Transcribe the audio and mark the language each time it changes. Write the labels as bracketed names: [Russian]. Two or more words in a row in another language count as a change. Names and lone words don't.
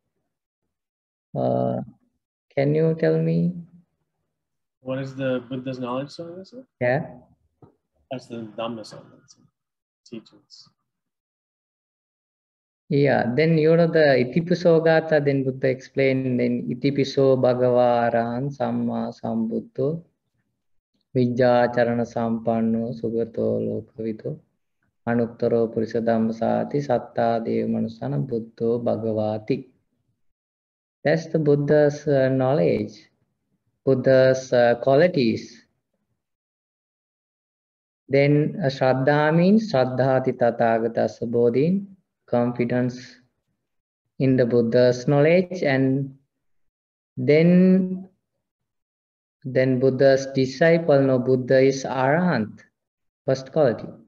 [English] Can you tell me? What is the Buddha's knowledge source? Yeah. That's the Dhamma source, teachings. Yeah, then you know the Itipiso Gatha, then Buddha explained in [Pali] Itipiso Bhagavaran Samma Sambuddho Vijja Charana Sampanno Sugato Lokavito Anuttaro Purisa Dhammasati Satta Deva Manusana Buddho Bhagavati. [English] That's the Buddha's knowledge, Buddha's qualities. Then Shraddha means [Pali] Shraddhati Tathagatas Bodhin, [English] confidence in the Buddha's knowledge, and then Buddha's disciple, no, Buddha is Arahant, first quality.